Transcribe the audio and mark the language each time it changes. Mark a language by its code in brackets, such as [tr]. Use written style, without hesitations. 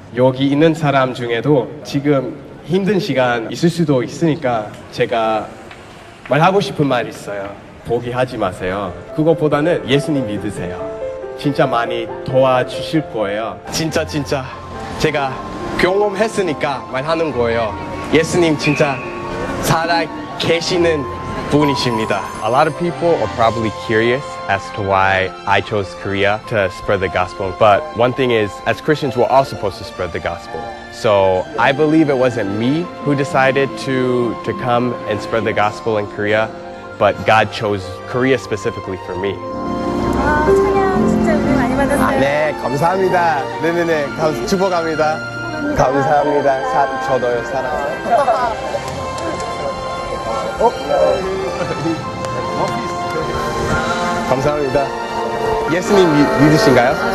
[ko] 여기 있는 사람 중에도 지금 힘든 시간 있을 수도 있으니까 제가 말하고 싶은 말 있어요. 포기하지 마세요. 그것보다는 예수님 믿으세요. 진짜 많이 도와주실 거예요. 진짜 제가 경험했으니까 말하는 거예요. 예수님 진짜 살아 계시는 분이십니다. [en] A lot of people are probably curious as to why I chose Korea to spread the gospel. But one thing is, as Christians, we're all supposed to spread the gospel. So I believe it wasn't me who decided to come and spread the gospel in Korea, but God chose Korea specifically for me. [ko] 찬양 진짜 은혜 많이 받았어요. 네, 감사합니다. 네네네, 축복합니다. 감사합니다. 저도요, 사랑해요. 감사합니다. 예수님 믿으신가요?